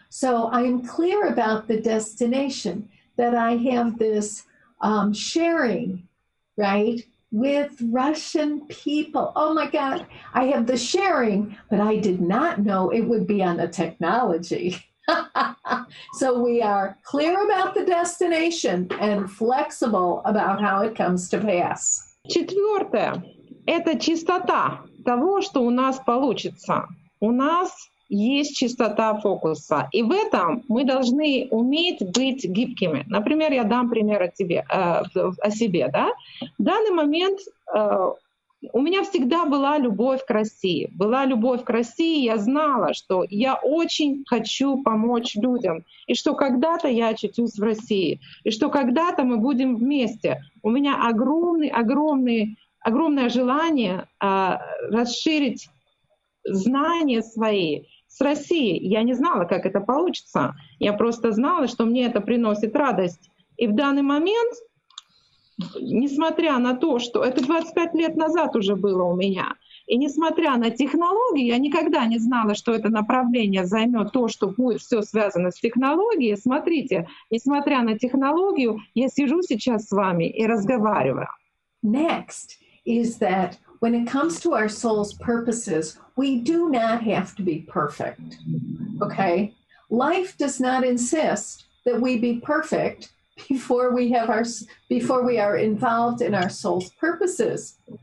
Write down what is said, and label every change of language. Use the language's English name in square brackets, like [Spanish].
[English] So I am clear about the destination, that I have this sharing, right, with Russian people. Oh my God, I have the sharing, but I did not know it would be on the technology. So we are clear about the destination and flexible about how it comes to pass. [Russian] Четвертое — это чистота того, что у нас получится. У нас есть чистота фокуса, и в этом мы должны уметь быть гибкими. Например, я дам пример о себе. Да? В данный момент у меня всегда была любовь к России. Была любовь к России, я знала, что я очень хочу помочь людям, и что когда-то я очутюсь в России, и что когда-то мы будем вместе. У меня огромное желание расширить знания свои с Россией. Я не знала, как это получится. Я просто знала, что мне это приносит радость. И в данный момент, несмотря на то, что это 25 лет назад уже было у меня, и несмотря на технологии, я никогда не знала, что это направление займет то, что будет все связано с технологией. Смотрите, несмотря на технологию, я сижу сейчас с вами и разговариваю. [English] Next is that when it comes to our soul's purposes, we do not have to be perfect, okay? Life does not insist that we be perfect before we are involved in our soul's purposes.